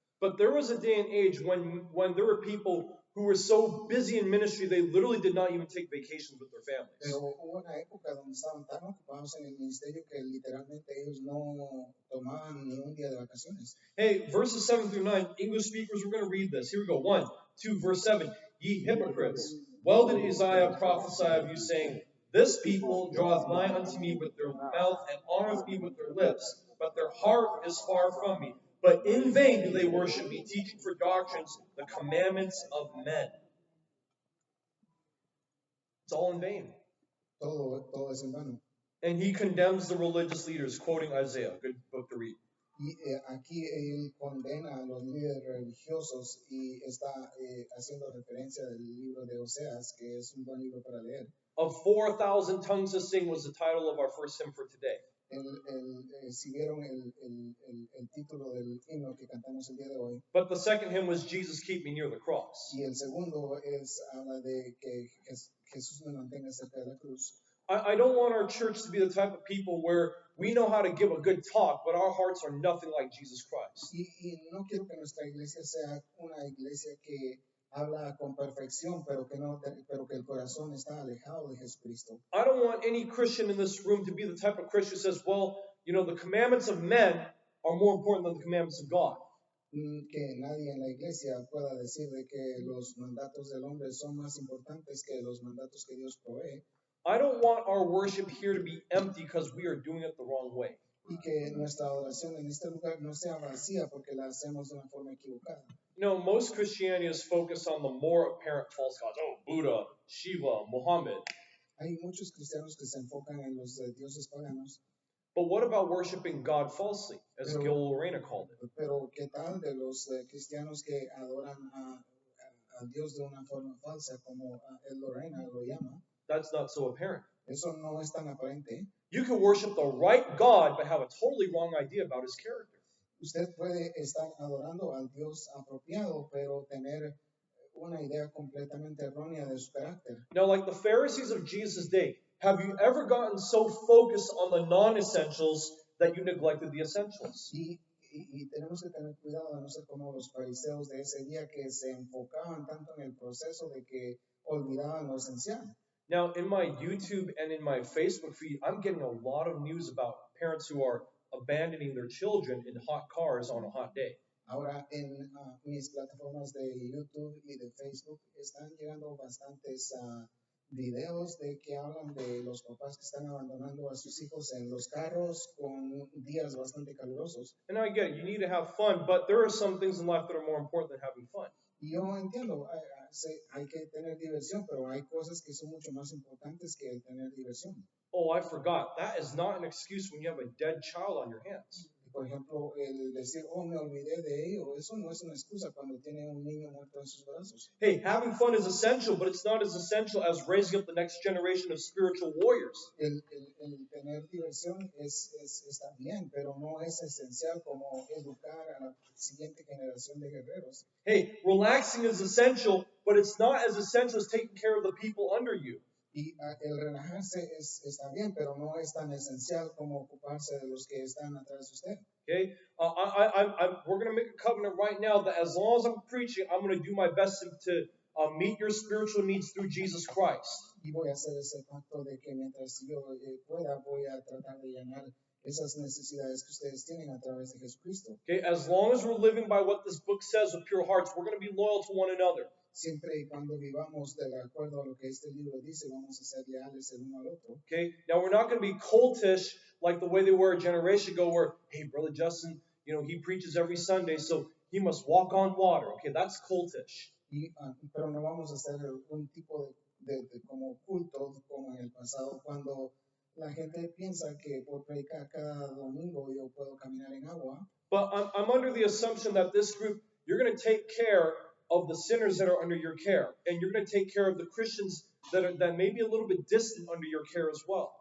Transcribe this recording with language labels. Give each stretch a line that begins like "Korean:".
English: But there was a day and age when there were people who were so busy in ministry they literally did not even take vacations with their families.
Spanish: Pero hubo una época donde estaban tan ocupados en el ministerio que literalmente ellos no tomaban ni un día de vacaciones.
English: Hey, verses 7 through 9, English speakers, we're going to read this. Here we go. 1, 2, verse 7. Ye hypocrites, well did Isaiah prophesy of you, saying, this people draweth nigh unto me with their mouth and honoreth me with their lips, but their heart is far from me. But in vain do they worship me, teaching for doctrines the commandments of men. It's all in vain.
Spanish: Todo es en vano.
English: And he condemns the religious leaders, quoting Isaiah. Good book to read.
Spanish: Y aquí él condena a los líderes religiosos y está haciendo referencia del libro de Oseas, que es un buen libro para leer.
English: Of 4,000 tongues to sing was the title of our first hymn for today.
Spanish: si vieron el título del himno que cantamos el día de hoy.
English: But the second hymn was Jesus Keep Me Near the Cross.
Spanish: Y el segundo habla de que Jesús me mantenga cerca de la cruz.
English: I don't want our church to be the type of people where we know how to give a good talk, but our hearts are nothing like Jesus Christ.
Spanish: Y no quiero que nuestra iglesia sea una iglesia que habla con perfección, pero que el corazón está alejado de Jesucristo.
English: I don't want any Christian in this room to be the type of Christian who says, well, you know, the commandments of men are more important than the commandments of God.
Spanish: Que nadie en la iglesia pueda decir de que los mandatos del hombre son más importantes que los mandatos que Dios provee.
English: I don't want our worship here to be empty because we are doing it the wrong way.
Spanish: Y que nuestra adoración en este lugar no sea vacía porque la hacemos de una forma equivocada.
English: You know, most Christianity is focused on the more apparent false gods. Oh, Buddha, Shiva, Muhammad.
Spanish: Hay muchos cristianos que se enfocan en los dioses paganos.
English: But what about worshiping God falsely, as Gil Lorena called it?
Spanish: Pero ¿qué tal de los cristianos que adoran a Dios de una forma falsa, como el Lorena lo llama?
English: That's not so apparent.
Spanish: Eso no es tan aparente.
English: You can worship the right God but have a totally wrong idea about his character.
Spanish: Usted puede estar adorando al Dios apropiado, pero tener una idea completamente errónea de su carácter.
English: Now, like the Pharisees of Jesus' day, have you ever gotten so focused on the non-essentials that you neglected the essentials?
Spanish: Y tenemos que tener cuidado de no ser como los fariseos de ese día que se enfocaban tanto en el proceso de que olvidaban lo esencial.
English: Now, in my YouTube and in my Facebook feed, I'm getting a lot of news about parents who are abandoning their children in hot cars on a hot day.
Spanish: Ahora, en mis plataformas de YouTube y de Facebook están llegando bastantes videos de que hablan de los papás que están abandonando a sus hijos en los carros con días bastante calurosos.
English: And I get it, you need to have fun, but there are some things in life that are more important than having fun.
Spanish: Y yo entiendo, hay que tener diversión, pero hay cosas que son mucho más importantes que el tener diversión.
English: Oh, I forgot. That is not an excuse when you have a dead child on your hands.
Spanish: Por ejemplo, el decir, oh, me olvidé de ello, eso no es una excusa cuando tiene un niño muerto en sus brazos.
English: Hey, having fun is essential, but it's not as essential as raising up the next generation of spiritual warriors.
Spanish: El tener diversión está bien, pero no es esencial como educar a la siguiente generación de guerreros.
English: Hey, relaxing is essential, but it's not as essential as taking care of the people under you.
Spanish: Y el relajarse está bien, pero no es tan esencial como ocuparse de los que están atrás de usted.
English: Okay, we're going to make a covenant right now that as long as I'm preaching, I'm going to do my best to meet your spiritual needs through Jesus Christ.
Spanish: Y voy a hacer ese pacto de que mientras yo pueda, voy a tratar de llenar esas necesidades que ustedes tienen a través de Jesucristo.
English: Okay, as long as we're living by what this book says with pure hearts, we're going to be loyal to one another.
Spanish: Siempre y cuando vivamos de acuerdo a lo que este libro dice, vamos a ser leales el uno al otro.
English: Okay, now we're not going to be cultish like the way they were a generation ago where, hey, Brother Justin, you know, he preaches every Sunday, so he must walk on water. Okay, that's cultish.
Spanish: Pero no vamos a hacer un tipo de como culto como en el pasado cuando la gente piensa que por predicar cada domingo yo puedo caminar en agua.
English: But I'm under the assumption that this group, you're going to take care of the sinners that are under your care, and you're going to take care of the Christians that may be a little bit distant under your care as well.